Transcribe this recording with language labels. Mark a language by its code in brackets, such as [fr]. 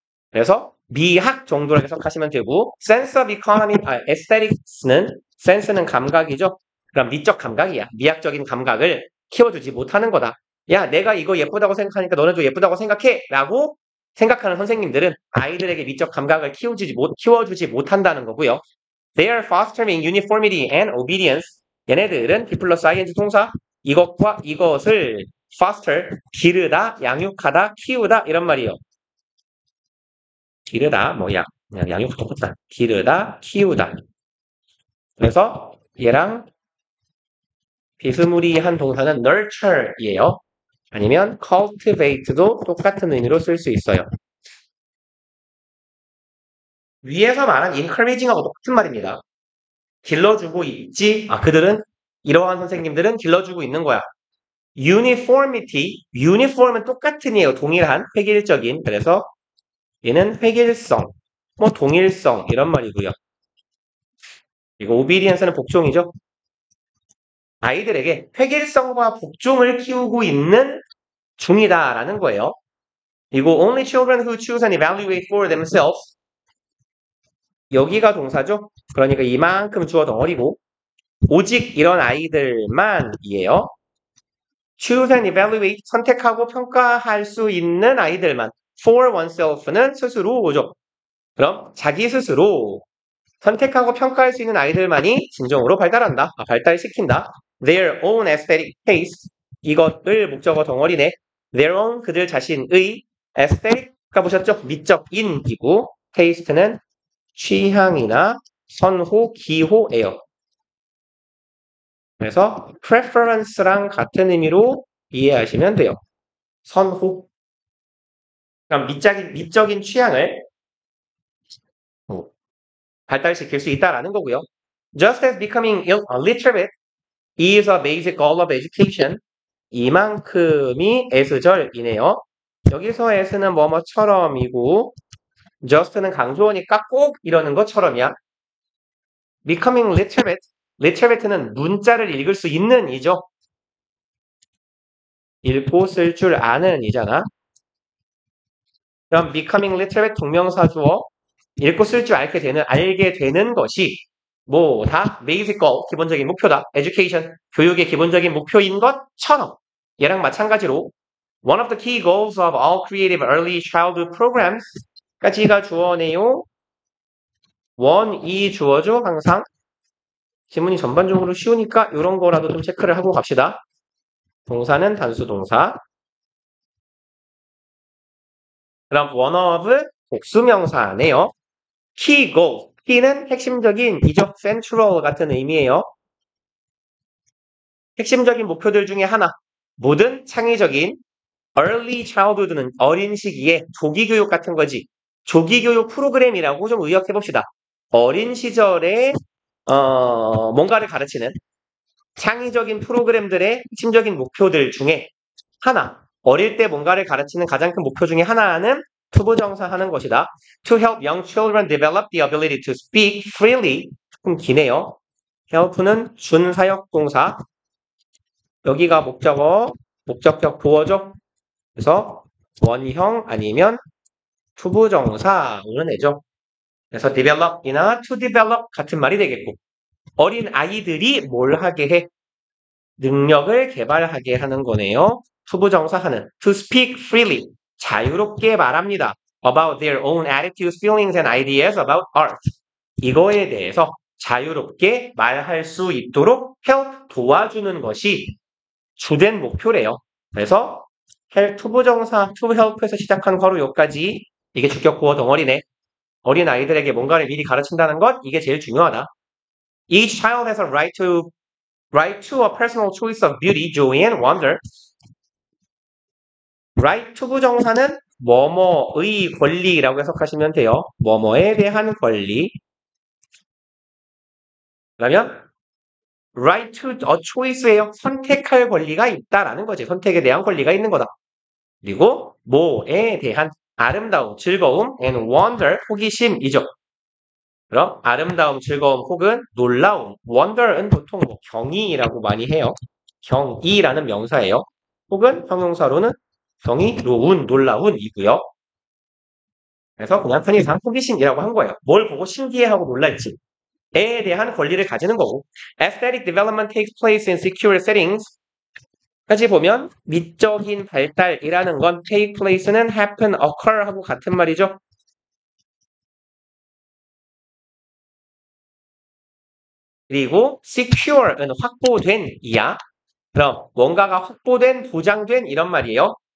[ko] 그래서 미학 정도로 해석하시면 되고 [en] sense of economy, [ko] aesthetics는 sense는 감각이죠. 그럼 미적 감각이야. 미학적인 감각을 키워주지 못하는 거다. 야, 내가 이거 예쁘다고 생각하니까 너네도 예쁘다고 생각해 라고 생각하는 선생님들은 아이들에게 미적 감각을 키워주지 못한다는 거고요. [en] They are fostering uniformity and obedience. [ko] 얘네들은 B 플러스 ing 동사 이것과 이것을 foster, 기르다, 양육하다, 키우다 이런 말이에요. 기르다, 그냥 양육 똑같다. 기르다, 키우다. 그래서 얘랑 비스무리한 동사는 nurture이에요. 아니면 cultivate도 똑같은 의미로 쓸 수 있어요. 위에서 말한 encouraging하고 똑같은 말입니다. 길러주고 있지. 그들은 이러한 선생님들은 길러주고 있는 거야. uniform은 똑같은이에요. 동일한, 획일적인. 그래서 얘는 획일성, 동일성 이런 말이고요. 이거 obedience는 복종이죠. 아이들에게 획일성과 복종을 키우고 있는 중이다라는 거예요. 그리고 [en] only children who choose and evaluate for themselves. [ko] 여기가 동사죠. 그러니까 이만큼 주어 덩어리고 오직 이런 아이들만이에요. [en] choose and evaluate, [ko] 선택하고 평가할 수 있는 아이들만. [en] for oneself [ko] 는 스스로죠. 그럼 자기 스스로 선택하고 평가할 수 있는 아이들만이 진정으로 발달시킨다. [en] their own aesthetic taste, [ko] 이것을 목적어 덩어리네. [en] their own, [ko] 그들 자신의 aesthetic, 보셨죠? 미적인이고 taste는 취향이나 선호, 기호예요. 그래서 preference랑 같은 의미로 이해하시면 돼요. 선호. 그럼 미적인 취향을 발달시킬 수 있다라는 거고요. [en] Just as becoming literate is a basic goal of education. [ko] 이만큼이 S절이네요. 여기서 S는 뭐뭐처럼이고 just는 강조어니까 꼭 이러는 것처럼이야. [en] becoming literate [ko] 는 문자를 읽을 수 있는 이죠. 읽고 쓸 줄 아는 이잖아. 그럼 [en] becoming literate [ko] 동명사 주어 읽고 쓸 줄 알게 되는 것이 다 [en] basic goal, [ko] 기본적인 목표다. [en] education, [ko] 교육의 기본적인 목표인 것처럼 얘랑 마찬가지로 [en] one of the key goals of all creative early childhood programs [ko] 까지가 주어네요. 원이 주어죠. 항상 지문이 전반적으로 쉬우니까 이런 거라도 좀 체크를 하고 갑시다. 동사는 단수 동사. 그럼 one of 복수명사네요. [en] key goal, [ko] key는 핵심적인, 이적, central 같은 의미예요. 핵심적인 목표들 중에 하나. 모든 창의적인 [en] early childhood [ko] 는 어린 시기에 조기교육 같은 거지. 조기교육 프로그램이라고 좀 의역해봅시다. 어린 시절에 뭔가를 가르치는 창의적인 프로그램들의 핵심적인 목표들 중에 하나. 어릴 때 뭔가를 가르치는 가장 큰 목표 중에 하나는 투부정사 하는 것이다. [en] To help young children develop the ability to speak freely. [ko] 조금 기네요. help는 준사역 동사. 여기가 목적어, 목적격 보어죠. 그래서 원형 아니면 투부정사는 애죠. 그래서 develop이나 [en] to develop [ko] 같은 말이 되겠고 어린 아이들이 뭘 하게 해? 능력을 개발하게 하는 거네요. 투부정사 하는 [en] to speak freely, [ko] 자유롭게 말합니다. [en] about their own attitudes, feelings and ideas about art. [ko] 이거에 대해서 자유롭게 말할 수 있도록 help, 도와주는 것이 주된 목표래요. 그래서 투부정사, [en] to help [ko] 에서 시작한 괄호 요까지 이게 주격 보어 덩어리네. 어린 아이들에게 뭔가를 미리 가르친다는 것, 이게 제일 중요하다. [en] Each child has a right to a personal choice of beauty, joy, and wonder. [ko] right to 부정사는 뭐뭐의 권리라고 해석하시면 돼요. 뭐뭐에 대한 권리. 그러면 [en] right to a choice [ko] 예요. 선택할 권리가 있다라는 거지. 선택에 대한 권리가 있는 거다. 그리고 뭐에 대한 아름다움, 즐거움, [en] and wonder, [ko] 호기심이죠. 그럼 아름다움, 즐거움 혹은 놀라움, wonder은 보통 경이라고 많이 해요. 경이라는 명사예요. 혹은 형용사로는 경이로운, 놀라운이고요. 그래서 그냥 편의상 호기심이라고 한 거예요. 뭘 보고 신기해하고 놀랄지에 대한 권리를 가지는 거고. [en] Aesthetic development takes place in secure settings. [ko] 까지 보면 미적인 발달이라는 건 [en] take place [ko] 는 happen, occur 하고 같은 말이죠. 그리고 secure는 확보된 이야. 그럼 뭔가가 확보된, 보장된 이런 말이에요.